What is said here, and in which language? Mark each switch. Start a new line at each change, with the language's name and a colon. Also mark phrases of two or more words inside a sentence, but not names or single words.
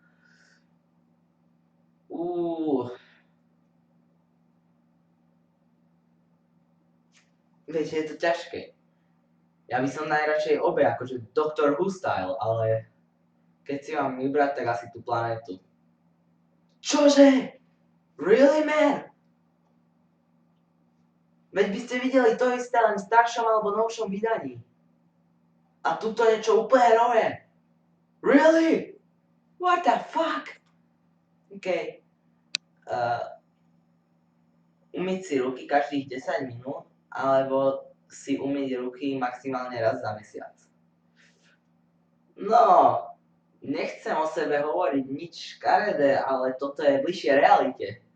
Slovak: Viete, je to ťažké. Ja by som najradšej obe, akože Doctor Who style, ale keď si mám vybrať, tak asi tú planetu. Čože?
English: Really, man?
Slovak: Veď by ste videli to isté len v staršom alebo novšom vydaní. A tuto je niečo úplne nové.
English: Really? What the fuck? OK.
Slovak: Umyť si ruky každých 10 minút, alebo si umyť ruky maximálne raz za mesiac. No, nechcem o sebe hovoriť nič škaredé, ale toto je bližšie realite.